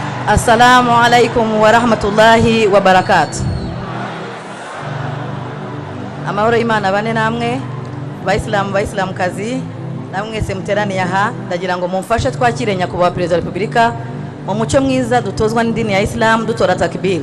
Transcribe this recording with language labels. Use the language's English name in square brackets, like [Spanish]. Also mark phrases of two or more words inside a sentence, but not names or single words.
[Arabic] السلام عليكم ورحمة الله وبركاته. [Kinyarwanda] Amahoro y'Imana bane namwe Bayisilamu kazi namwe se muteraniye aha, ndagira ngo mumfashe twakire nyakubahwa Perezida wa Repubulika mu mucyo mwiza dutozwa n'idini ya Islam dutora takbir.